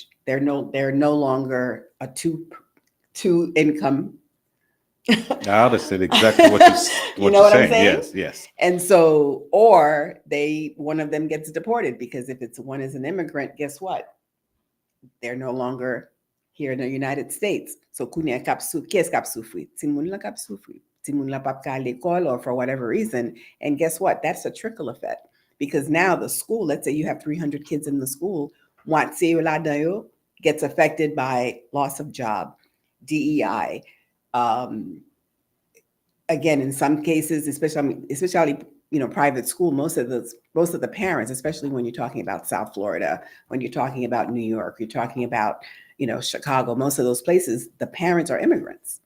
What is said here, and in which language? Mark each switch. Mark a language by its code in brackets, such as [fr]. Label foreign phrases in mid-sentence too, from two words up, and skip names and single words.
[en] They're no longer a two income. I understand exactly what You know what I'm saying. saying? Yes, yes. And so, or one of them gets deported, because if one is an immigrant, guess what? They're no longer here in the United States. [ht] So kounya kap soufri? Timoun la kap soufri. Timoun la pap ka l'école, [en] or for whatever reason. And guess what? That's a trickle effect. Because now the school, let's say you have 300 kids in the school, gets affected by loss of job, DEI. Again, in some cases, especially private school, most of the parents, especially when you're talking about South Florida, when you're talking about New York, you're talking about Chicago, most of those places, the parents are immigrants.